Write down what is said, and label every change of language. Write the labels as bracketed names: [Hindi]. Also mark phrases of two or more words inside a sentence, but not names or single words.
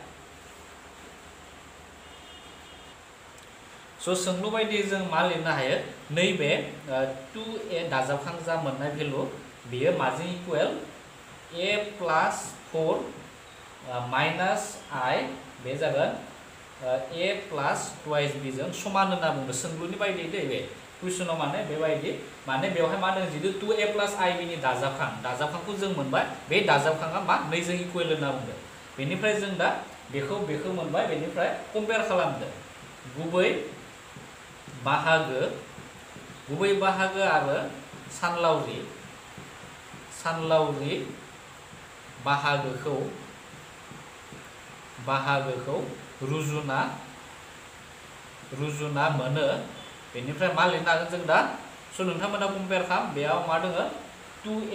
[Bodo] सोंलु बायदियै जों मा लिरनो हायो नैबे 2a दाजाबखां जा मोननाय भेलु बेयो माजों [English] equal a plus 4 minus i [Bodo] बे जागोन [English] a plus 2b [Bodo] जों समान होनना बुंदों सोंलुनि बायदियै दै बे कुइसनाव माने बेबायदि माने बेवहाय मा दं जितु [English] 2a plus ib [Bodo] नि दाजाबखांखौ जों मोनबाय बे दाजाबखाङा मा नैजों इकुवेल होनना बुंदों बेनिफ्राय जों दा बेखौ मोनबाय बेनिफ्राय कम्पेयार खालामदो गुबै बाहागो आरो सानलावरि बाहागोखौ रुजुना मोनो बेनिफ्राय मा लिरनो हागोन जों दा स' नोंथांमोना कम्पेयार खालाम बेयाव मा दोङो 2a